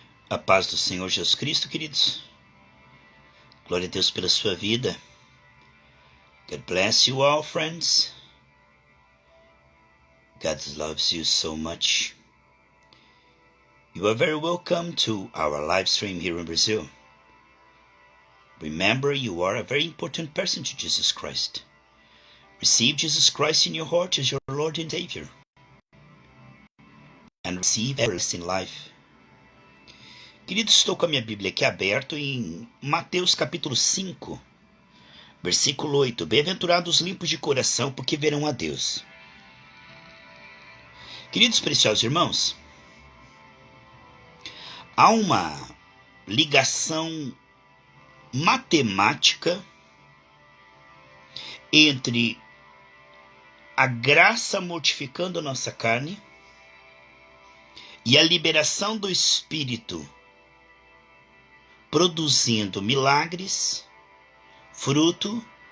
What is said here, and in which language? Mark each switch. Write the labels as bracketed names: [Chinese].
[Portuguese] A paz do Senhor Jesus Cristo, queridos. Glória a Deus pela sua vida. [English] God bless you all, friends. God loves you so much. You are very welcome to our live stream here in Brazil. Remember, you are a very important person to Jesus Christ. Receive Jesus Christ in your heart as your Lord and Savior. And receive everlasting life. [Portuguese] Queridos, estou com a minha Bíblia aqui aberta em Mateus capítulo 5, versículo 8. Bem-aventurados os limpos de coração, porque verão a Deus. Queridos preciosos irmãos, há uma ligação matemática entre a graça mortificando a nossa carne e a liberação do Espírito produzindo milagres, fruto.